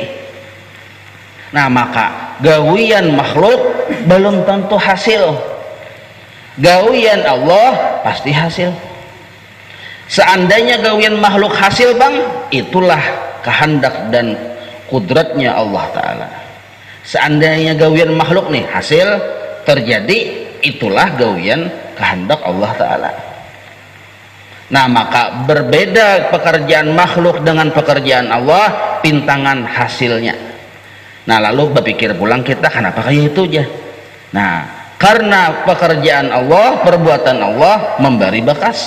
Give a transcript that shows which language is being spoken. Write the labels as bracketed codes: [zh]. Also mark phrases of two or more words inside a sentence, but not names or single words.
[bjn] Nah maka gawian makhluk belum tentu hasil, gawian Allah pasti hasil. Seandainya gawian makhluk hasil bang, itulah kehendak dan kudratnya Allah Ta'ala. Seandainya gawian makhluk nih hasil terjadi, itulah gawian kehendak Allah Ta'ala. [id] Nah maka berbeda pekerjaan makhluk dengan pekerjaan Allah, pintangan hasilnya. [bjn] Nah lalu berpikir pulang kita kenapa kayak itu aja. [id] Nah karena pekerjaan Allah, perbuatan Allah memberi bekas.